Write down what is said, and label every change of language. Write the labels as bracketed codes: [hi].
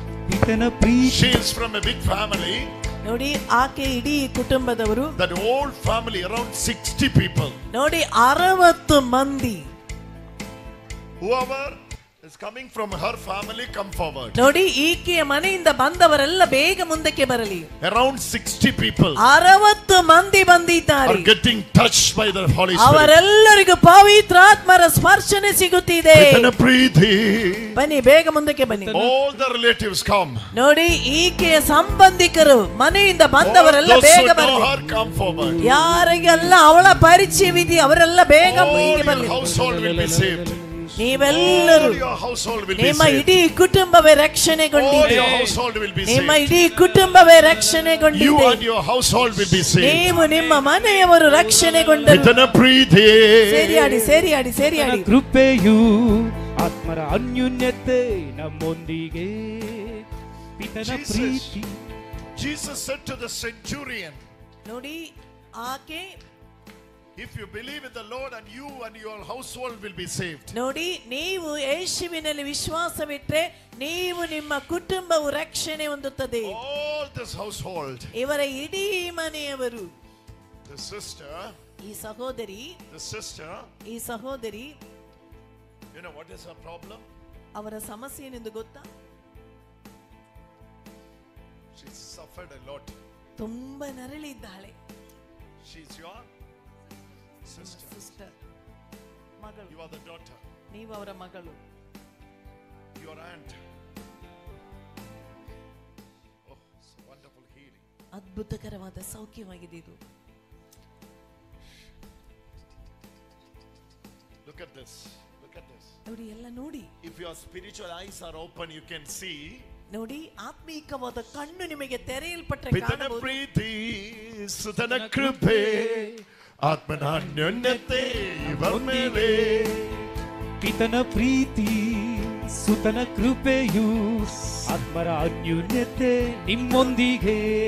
[kn] ಪಿತನ Preethi, [en] She is from a big family. [kn] ನೋಡಿ, ಆಕೆ ಇಡೀ ಕುಟುಂಬದವರು. [en] That whole family, around 60 people. [kn] ನೋಡಿ, 60 ಮಂದಿ. [en] Whoever is coming from her family, come forward. [kn] ನೋಡಿ, ಈಕೆಯ ಮನೆಯಿಂದ ಬಂದವರೆಲ್ಲ ಬೇಗ ಮುಂದಕ್ಕೆ ಬರಲಿ. [en] Around 60 people [kn] 60 ಮಂದಿ ಬಂದಿದ್ದಾರೆ. [en] are getting touched by the Holy Spirit. [kn] ಅವರೆಲ್ಲರಿಗೂ ಪವಿತ್ರಾತ್ಮರ ಸ್ಪರ್ಶನೆ ಸಿಗುತ್ತಿದೆ. Pitana Preeti. ಬನ್ನಿ, ಬೇಗ ಮುಂದಕ್ಕೆ ಬನ್ನಿ. [en] All the relatives come. [kn] ನೋಡಿ, ಈಕೆಯ ಸಂಬಂಧಿಕರು ಮನೆಯಿಂದ [en] All [kn] ಬಂದವರೆಲ್ಲ [en] those [kn] ಬೇಗ [en] who know [kn] ಬರಲಿ. [en] her, come forward. [kn] ಯಾರಿಗೆಲ್ಲ ಅವಳ ಪರಿಚಯವಿದೆ ಅವರೆಲ್ಲ ಬೇಗ [en] All [kn] ಹೀಗೆ [en] your [kn] ಬರಲಿ. [en] household will be saved. [kn] ನೀವೆಲ್ಲರೂ [en] All your household will be [kn] ನಿಮ್ಮ [en] saved. [kn] ಇಡೀ ಕುಟುಂಬವೇ [en] All [kn] ರಕ್ಷಣೆಗೊಂಡಿದೆ. [en] your household will be [kn] ನಿಮ್ಮ [en] saved. [kn] ಇಡೀ ಕುಟುಂಬವೇ [en] You [kn] ರಕ್ಷಣೆಗೊಂಡಿದೆ. [en] and your household will be saved. [kn] ನೀವು ನಿಮ್ಮ ಮನೆಯವರು ರಕ್ಷಣೆಗೊಂಡರು. ಪಿತನ ಪ್ರೀತಿ, ಸೇರಿಯಾಡಿ ಸೇರಿಯಾಡಿ ಸೇರಿಯಾಡಿ. ಕೃಪೆಯು ಆತ್ಮರ ಅನ್ಯೋನ್ಯತೆ ನಮ್ಮೊಂದಿಗೆ ಪಿತನ ಪ್ರೀತಿ. [en] Jesus said to the centurion, [kn] ನೋಡಿ ಆಕೆ [en] if you believe in the Lord and you and your household will be saved. [kn] ನೋಡಿ ನೀವು ಯೇಸುವಿನಲ್ಲಿ ವಿಶ್ವಾಸವಿಟ್ಟರೆ ನೀವು ನಿಮ್ಮ ಕುಟುಂಬವು ರಕ್ಷಣೆ ಹೊಂದುತ್ತದೆ. [en] All this household, [kn] ಇವರ ಇಡೀ ಮನೆಯವರು, [en] the sister, [kn] ಈ ಸಹೋದರಿ, [en] the sister, [kn] ಈ ಸಹೋದರಿ, [en] you know what is her problem? [kn] ಅವರ ಸಮಸ್ಯೆ ಏನೆಂದು ಗೊತ್ತಾ? [en] She suffered a lot. [kn] ತುಂಬಾ ನರಳಿದ್ದಾಳೆ. [en] She's your sister. [kn] ಸಿಸ್ಟರ್, ಮಗಳು. [en] You are the daughter. [kn] ನೀವು ಅವರ ಮಗಳು. [en] Your aunt. Oh, it's a wonderful healing. [kn] ಅದ್ಭುತಕರವಾದ ಸೌಖ್ಯವಾಗಿದೆ ಇದು. [en] Look at this. Look at this. [kn] ನೋಡಿ ಎಲ್ಲ ನೋಡಿ. [en] If your spiritual eyes are open, you can see. [kn] ನೋಡಿ ಆತ್ಮೀಕವಾದ ಕಣ್ಣು ನಿಮಗೆ ತೆರೆಯಲ್ಪಟ್ಟರೆ ಪಿತನ ಕಾಣಬಹುದು. ಪ್ರೀತಿ, ಸುತನ ಕೃಪೆ, ಆತ್ಮನ ಅನ್ಯೋನ್ಯತೆ ಇವರ ಮೇಲೆ. ಪಿತನ ಪ್ರೀತಿ ಸುತನ ಕೃಪೆಯು ಆತ್ಮರ ಅನ್ಯೋನ್ಯತೆ ನಿಮ್ಮೊಂದಿಗೆ.